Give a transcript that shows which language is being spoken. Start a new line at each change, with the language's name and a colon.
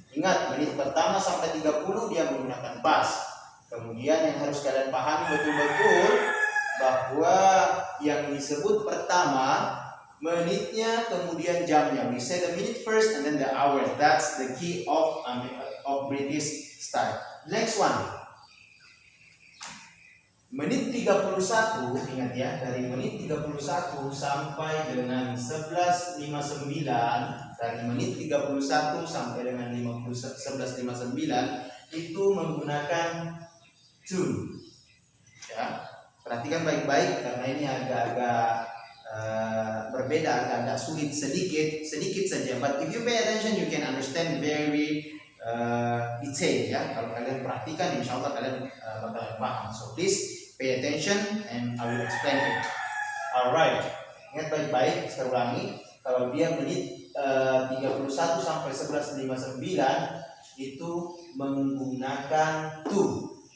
Indonesian: Ingat, menit pertama sampai 30 dia menggunakan past. Kemudian yang harus kalian pahami betul-betul, bahwa yang disebut pertama menitnya, kemudian jamnya.
English: We say the minute first and then the hour. That's the key of British style. Next one.
Indonesian: Menit 31, ingat ya, dari menit 31 sampai dengan 11.59, dari menit 31 sampai dengan 11.59 itu menggunakan to. Ya, perhatikan baik-baik karena ini agak-agak berbeda, agak-agak sulit sedikit saja.
English: But if you pay attention, you can understand very detail ya.
Indonesian: Kalau kalian perhatikan, insya Allah kalian bakalan paham.
English: So please pay attention and I will explain it.
Indonesian: Alright, ingat baik-baik. Saya ulangi, kalau dia menit 31 sampai 11.59 itu menggunakan to.